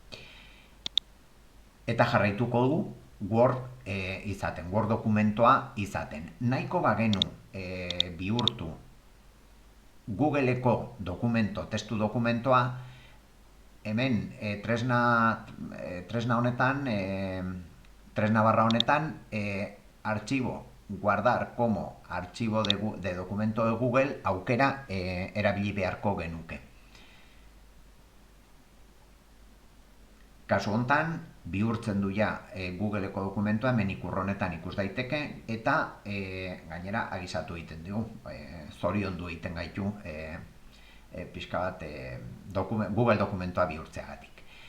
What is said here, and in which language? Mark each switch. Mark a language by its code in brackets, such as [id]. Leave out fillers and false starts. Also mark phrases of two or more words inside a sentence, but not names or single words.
[eu] Eta jarraituko du Word izaten, Word dokumentoa izaten. Nahiko bagenu bihurtu Googleeko testu dokumentoa, hemen tresna honetan, tresna barra honetan, [es] archivo guardar como archivo de documento de Google [eu] aukera erabili beharko genuke. Kasu hontan, bihurtzen du ja Googleeko dokumentua, hemen ikur honetan ikus daiteke, eta gainera agisatu egiten dugu, zoriondu egiten gaitu pixka bat Google dokumentoa bihurtzeagatik.